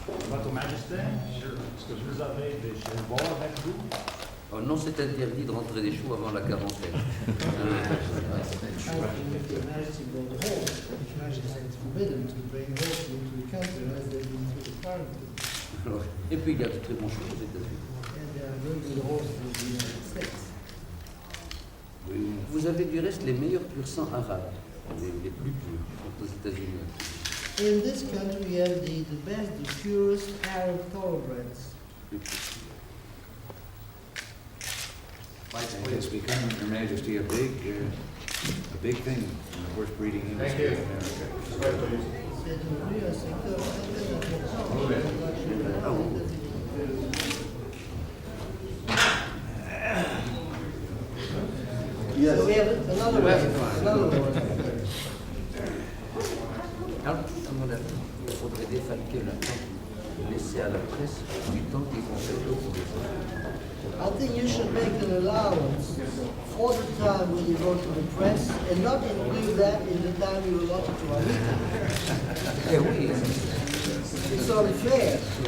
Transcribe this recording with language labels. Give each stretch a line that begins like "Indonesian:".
French: Votre Majesté, est-ce que vous avez des chevaux avec vous? Oh non, c'est interdit de rentrer des chevaux avant la quarantaine.
English: Your Majesty brought a horse. His Majesty said it's forbidden to bring horses into the country unless they've been through the quarantine.
French: Alors, et puis il y a de très bons chevaux aux États-Unis.
English: And they are very good horses in the United States.
French: Vous avez du reste les meilleurs pur sang arabes, les plus purs, sont aux États-Unis.
English: In this country, we have the best, the purest Arab thoroughbreds. It's become, Your Majesty, a big thing in the horse breeding industry in America.
French: C'est devenu un secteur très important.
English: So we have another one.
French: Alors, à mon avis, il faudrait défalquer le temps, laisser à la presse du temps qu'ils vont faire pour les autres.
English: I think you should make an allowance for the time when you go to the press and not include that in the time you allotted to our meeting.
French: Eh oui,
English: It's only fair.